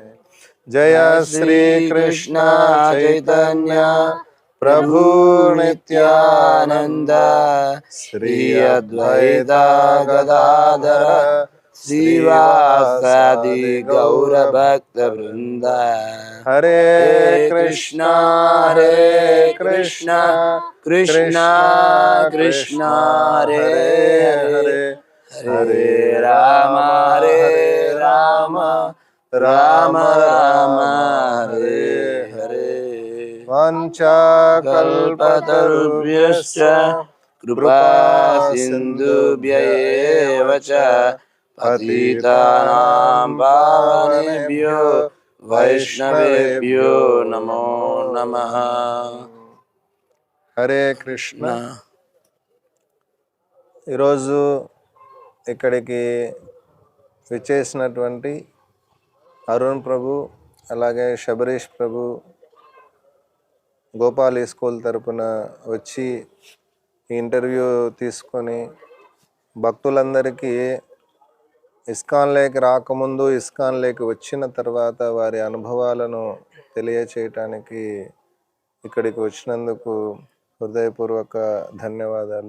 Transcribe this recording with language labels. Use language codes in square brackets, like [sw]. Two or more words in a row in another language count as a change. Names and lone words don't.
[sa] जय श्री कृष्ण चैतन्य प्रभु नित्यानन्द श्री अद्वैत गदाधर श्रीवासादि गौर भक्त वृन्द. हरे कृष्ण हरे कृष्ण कृष्ण कृष्ण हरे हरे, हरे राम हरे राम राम राम हरे हरे. वाञ्छाकल्पतरुभ्यश्च कृपा सिन्धुभ्यैव च पतितानां पावनेभ्यो वैष्णवेभ्यो नमो नमः. हरे कृष्ण. [te] ఈరోజు ఇక్కడికి విచ్చేసినటువంటి అరుణ్ ప్రభు అలాగే శబరీష్ ప్రభు గోపాల్ స్కూల్ తరపున వచ్చి ఈ ఇంటర్వ్యూ తీసుకొని భక్తులందరికీ ఇస్కాన్లోకి రాకముందు, ఇస్కాన్లోకి వచ్చిన తర్వాత వారి అనుభవాలను తెలియచేయటానికి ఇక్కడికి వచ్చినందుకు హృదయపూర్వక ధన్యవాదాలు.